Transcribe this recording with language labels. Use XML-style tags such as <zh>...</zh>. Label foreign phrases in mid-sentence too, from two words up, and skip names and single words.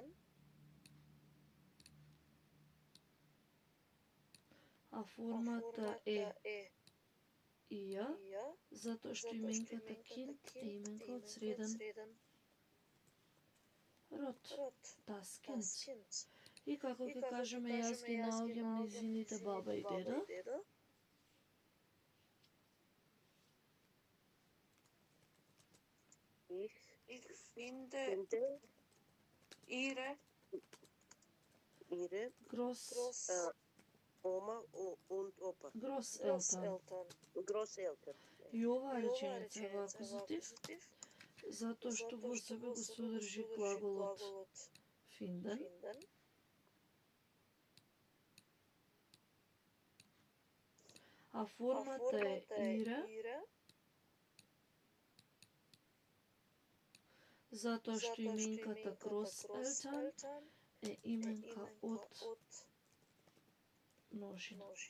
<mk>А формата е ија, затоа што именката kind е именка од среден род.</mk> <de>Das Kind.</de> <mk>И како ќе кажеме јас ги наоѓам низините баба и деда?</mk> <de>Ich finde ihre Gross Oma und Opa. Großeltern. Großeltern.</de> <mk>И оваа реченица е во акузатив, затоа што во себе го содржи глаголот finden. А формата е ihre, затоа што именката Großeltern е именка од множина.</mk>